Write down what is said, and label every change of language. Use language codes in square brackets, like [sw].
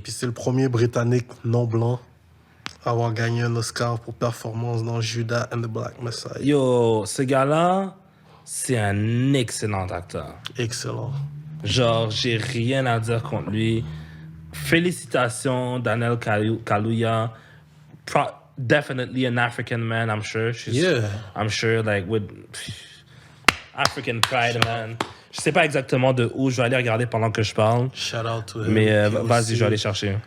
[fr] Puis c'est le premier Britannique non blanc à avoir gagné un Oscar pour performance dans Judas and the Black Messiah. Yo, ce gars-là, c'est un excellent acteur. Excellent. Genre, j'ai rien à dire contre lui. Félicitations, Daniel Kaluuya. [en] Definitely an African man, I'm sure. I'm sure, like, with African pride, man. [fr] Je sais pas exactement de où. Je vais aller regarder pendant que je parle. [en] Shout out to him. [fr] Mais vas-y, je vais aller chercher.